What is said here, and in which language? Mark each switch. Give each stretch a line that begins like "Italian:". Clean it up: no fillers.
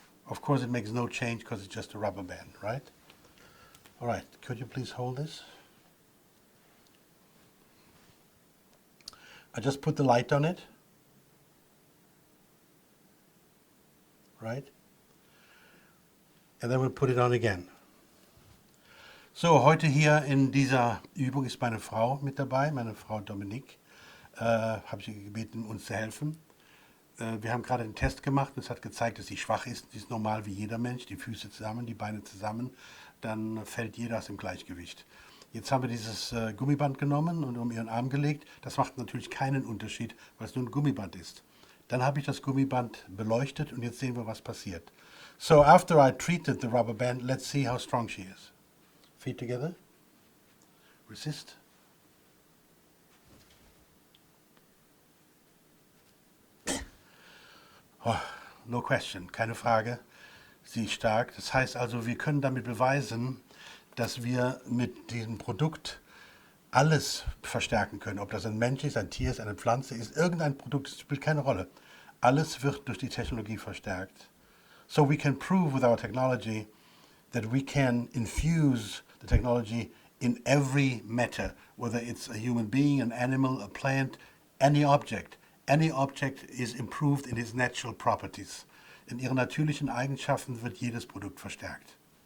English: Of course, it makes no change because it's just a rubber band, right? All right, could you please hold this? I just put the light on it, right? And then we'll put it on again.
German: So, heute hier in dieser Übung ist meine Frau mit dabei, meine Frau Dominique. Habe ich sie gebeten, uns zu helfen. Wir haben gerade einen Test gemacht und es hat gezeigt, dass sie schwach ist. Sie ist normal wie jeder Mensch, die Füße zusammen, die Beine zusammen, dann fällt jeder aus dem Gleichgewicht. Jetzt haben wir dieses Gummiband genommen und um ihren Arm gelegt. Das macht natürlich keinen Unterschied, weil es nur ein Gummiband ist. Dann habe ich das Gummiband beleuchtet und jetzt sehen wir, was passiert.
English: So after I treated the rubber band, let's see how strong she is. Feet together. Resist. Oh, no question,
German: keine Frage. Sie ist stark. Das heißt also, wir können damit beweisen, dass wir mit diesem Produkt alles verstärken können. Ob das ein Mensch ist, ein Tier ist, eine Pflanze ist, irgendein Produkt, das spielt keine Rolle. Alles wird durch die Technologie verstärkt.
English: So we can prove with our technology that we can infuse the technology in every matter, whether it's a human being, an animal, a plant, any object. Any object is improved in its natural properties.
German: In ihren natürlichen Eigenschaften wird jedes Produkt verstärkt.